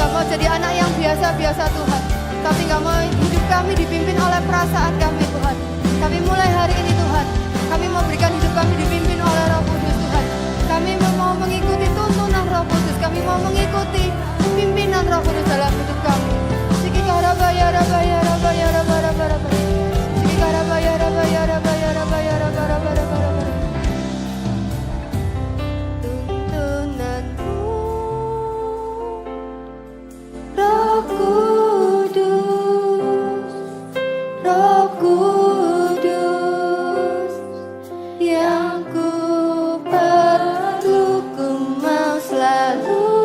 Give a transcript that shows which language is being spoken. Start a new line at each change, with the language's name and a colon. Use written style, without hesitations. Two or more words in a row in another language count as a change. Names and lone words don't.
Indonesian: jadi anak yang biasa-biasa Tuhan. Tapi gak mau hidup kami dipimpin oleh perasaan kami Tuhan. Kami mulai hari ini Tuhan, kami mau berikan hidup kami dipimpin oleh Roh Kudus Tuhan. Kami mau mengikuti tuntunan Roh Kudus, kami mau mengikuti pimpinan Roh Kudus dalam hidup kami. Siki karabaya rabaya rabaya rabaya rabaya. Siki karabaya rabaya rabaya rabaya rabaya rabaya. Tuntunanmu Roh Kudus, Roh Kudus, yang ku perlu, ku mau selalu